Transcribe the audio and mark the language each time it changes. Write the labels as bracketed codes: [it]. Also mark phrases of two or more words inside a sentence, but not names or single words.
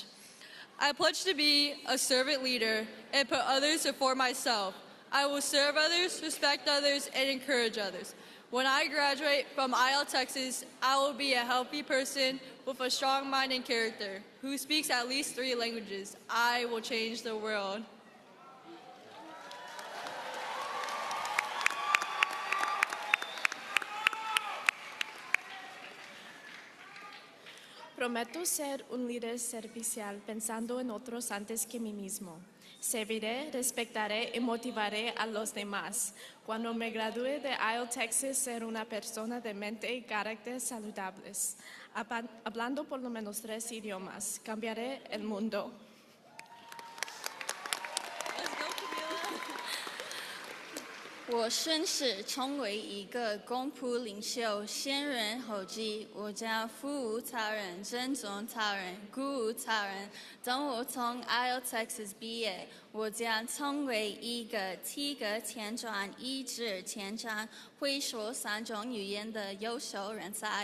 [en] I pledge to be a servant leader and put others before myself. I will serve others, respect others, and encourage others. When I graduate from ILTexas, I will be a healthy person with a strong mind and character who speaks at least 3 languages. I will change the world. [es] Prometo ser un líder servicial pensando en otros antes que mí mismo. Serviré, respetaré y motivaré a los demás. Cuando me gradúe de ILTexas, ser una persona de mente y carácter saludables. Hablando por lo menos 3 idiomas, cambiaré el mundo. [en] Let's go, Camila. [zh] 我宣誓成为一个公仆领袖，先人后继。我将服务他人，尊重他人，鼓舞他人。等我从 ILTexas 毕业，我将成为一个体格健壮、意志坚强、会说3种语言的优秀人才。